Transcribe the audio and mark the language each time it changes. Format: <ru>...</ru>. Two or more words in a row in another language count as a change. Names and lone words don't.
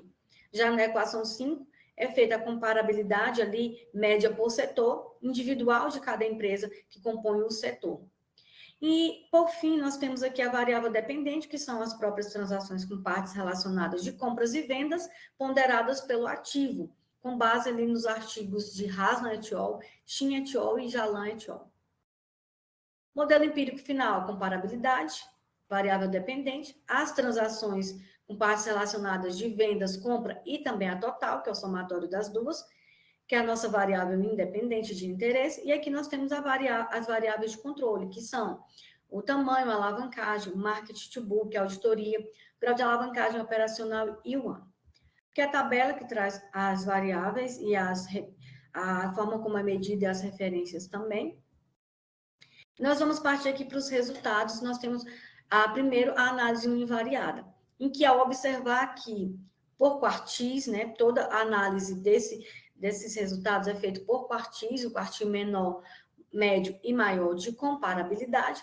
<pt>Já na equação 5, é feita a comparabilidade ali, média por setor, individual de cada empresa que compõe o setor. E, por fim, nós temos aqui a variável dependente, que são as próprias transações com partes relacionadas de compras e vendas, ponderadas pelo ativo, com base ali nos artigos de Haslam et al., Shin et al. E Jalan et al. Modelo empírico final, comparabilidade, variável dependente, as transações com partes relacionadas de vendas, compra e também a total, que é o somatório das duas, que é a nossa variável independente de interesse, e aqui nós temos as variáveis de controle, que são o tamanho, a alavancagem, o</pt> <en>market to book,</en> <pt>a auditoria, o grau de alavancagem operacional e o ano. Que é a tabela que traz as variáveis e a forma como é medida e as referências também. Nós vamos partir aqui para os resultados. Nós temos, primeiro, a análise univariada, em que, ao observar que, por quartis, né, toda a análise desses resultados é feita por quartis, o quartil menor médio e maior de comparabilidade.</pt>